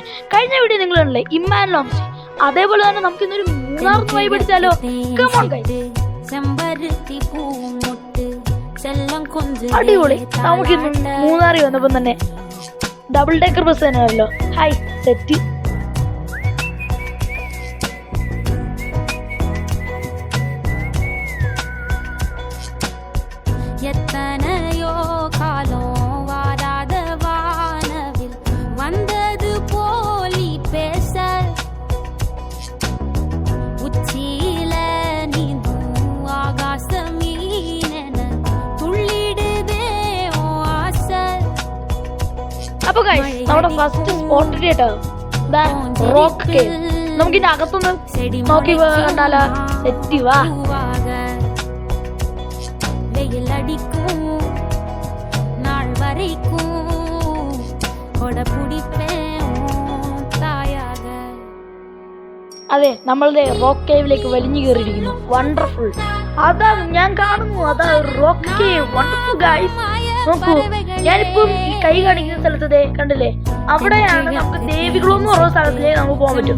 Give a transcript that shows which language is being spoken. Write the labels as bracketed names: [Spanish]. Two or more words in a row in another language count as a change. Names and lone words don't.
[Malayalam] കഴിഞ്ഞ വീഡിയോ നിങ്ങൾ കണ്ടില്ലേ, ഇമ്മാൻ ലോങ്സ്. അതേപോലെ തന്നെ നമുക്ക് ഇന്നൊരു മൂന്നാർ വൈബ് അടിച്ചാലോ? [English] come on guys, അടിപൊളി. [Malayalam] നമുക്കിന്ന് മൂന്നാറിൽ വന്നപ്പോൾ തന്നെ [English] double decker bus [Malayalam] തന്നെയാണല്ലോ. [English] hi set. [Tamil] எத்தனையோ காலம் வாராத வானவில் வந்தது போலி பேச உச்சியில நீந்தும் ஆகாச மீனென துள்ளிடுதே ஓ ஆசை. [Malayalam] അപ്പൊ ഗൈസ്, നമ്മുടെ [English] first spot [Malayalam] കേട്ടോ, [English] rock cave. [Malayalam] നമുക്ക് ഇതിന്റെ അകത്തൊന്ന് നോക്കി കണ്ടാലോ? സെറ്റ് വാ. [Tamil] வெயில் அடிக்கும் நாள் வரைக்கும் கொட பிடிப்பேன் தாயாக. [Malayalam] അതെ, നമ്മളുടെ റോക്ക് കേവിലേക്ക് വലിഞ്ഞു കയറിയിരിക്കുന്നു. വണ്ടർഫുൾ. അതാണ് ഞാൻ കാണുന്നു, അതാ [English] rock cave. wonderful guys. [Malayalam] നോക്കൂ, ഞാനിപ്പം ഈ കൈ കാണിക്കുന്ന സ്ഥലത്ത് കണ്ടില്ലേ, അവിടെയാണ് നമുക്ക് ദേവികളെന്ന് പറഞ്ഞ സ്ഥലത്തിലേക്ക് നമുക്ക് പോകാൻ പറ്റും.